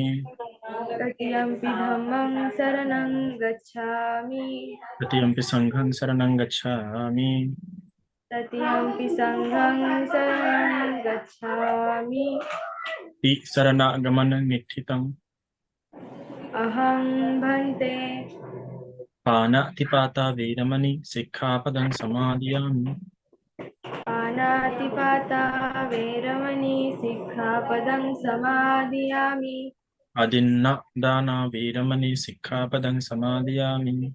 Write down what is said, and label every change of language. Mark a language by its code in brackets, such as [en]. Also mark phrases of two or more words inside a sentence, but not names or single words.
[pi] तृतीयंपि धम्मं शरणं गच्छामि। तृतीयंपि संघं शरणं गच्छामि। तृतीयंपि संघं शरणं गच्छामि। शरणागमन निष्ठितम्। अहं भंते पानातिपाता वीरमणि सिक्खापदं समादियामि। पानातिपाता वेरमणि सिक्खापदं समादियामि। अदिन्नदाना वीरमणि सिक्खापदं समादियामि।